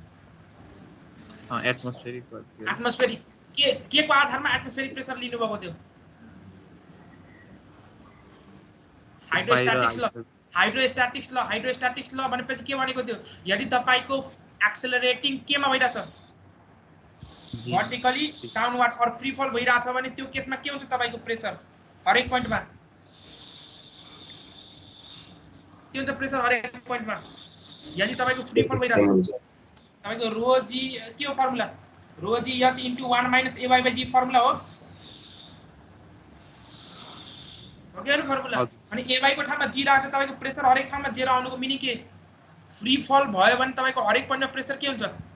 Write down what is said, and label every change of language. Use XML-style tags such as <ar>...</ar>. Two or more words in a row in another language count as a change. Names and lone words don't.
<ne>एटमोस्फेरिक के को आधारमा</ne> <en>atmospheric pressure</en> <ne>लिनु भएको थियो हाइड्रोस्टैटिक्स ल भनेपछि के भनेको थियो यदि तपाईको एक्सेलरेटिङ केमा भइराछ</ne> <en>vertically downward</en> <ne>और</ne> <en>free fall</en> <ne>भइराछ भने त्यो केसमा के हुन्छ तपाईको प्रेसर हरेक पोइन्टमा के हुन्छ प्रेसर हरेक पोइन्टमा यदि तपाईको</ne> <en>free fall</en> <ne>भइराछ तपाईको रो जी के हो फर्मुला रो जी h * 1 - ay/g फर्मुला हो ओके न फर्मुला अनि ay को ठाउँमा g राख्दा तपाईको प्रेसर हरेक ठाउँमा 0 आउनुको मिनिङ के फ्री फल भयो भने तपाईको हरेक पोइन्टमा प्रेसर के हुन्छ</ne>